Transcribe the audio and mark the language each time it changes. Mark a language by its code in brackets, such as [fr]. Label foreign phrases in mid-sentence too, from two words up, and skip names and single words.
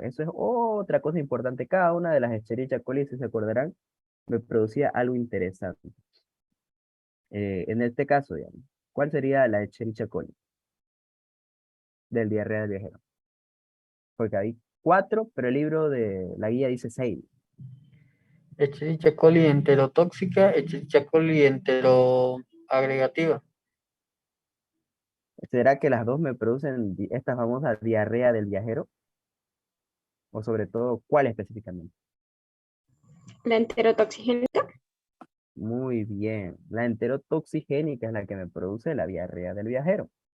[es] Eso es otra cosa importante. Cada una de las Escherichia coli, si se acordarán, me producía algo interesante. En este caso, digamos, ¿cuál sería la Escherichia coli del diarrea del viajero? Porque hay cuatro, pero el libro de la guía dice seis. Escherichia coli enterotóxica, Escherichia coli enteroagregativa. ¿Será que las dos me producen esta famosa diarrea del viajero? O sobre todo, ¿cuál específicamente? La enterotoxigénica. Muy bien. La enterotoxigénica es la que me produce la diarrea del viajero.